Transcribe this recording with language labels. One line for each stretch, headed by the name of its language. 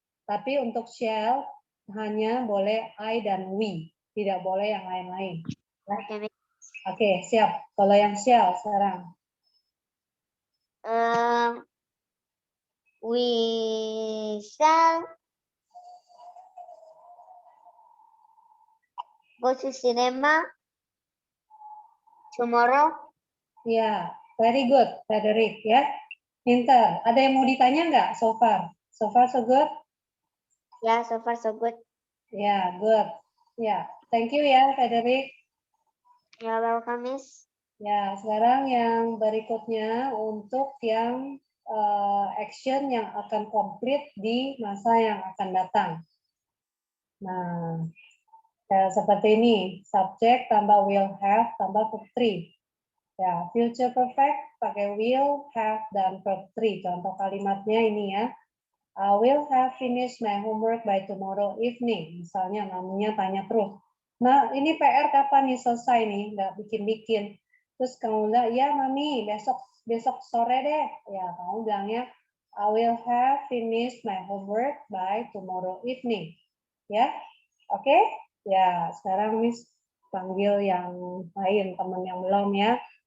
Indonesian: Tapi untuk shall hanya boleh I dan we, tidak boleh yang lain-lain. Ya. Oke, siap. Kalau yang shall sekarang.
English: We shall go to cinema tomorrow. Ya, very good, Frederick ya.
Indonesian: Pinter. Ada yang mau ditanya nggak
English: so far? So far so good? Yeah, so far so good. Ya, good. Ya, thank you ya, Frederick. You're welcome, Miss.
Indonesian: Ya, sekarang yang berikutnya untuk yang action yang akan komplit di masa yang akan datang. Nah, seperti ini, subjek tambah will have tambah verb 3. Ya, future perfect pakai will, have, dan verb 3. Contoh kalimatnya ini ya.
English: I will have finished my homework by tomorrow evening.
Indonesian: Misalnya, namanya tanya terus. Nah, ini PR kapan nih selesai nih? Nggak bikin-bikin. Terus kamu bilang, ya mami, besok sore deh. Ya, kamu bilangnya,
English: I will have finished my homework by tomorrow evening.
Indonesian: Ya, oke? Ya, sekarang Miss panggil yang lain, teman yang belum ya.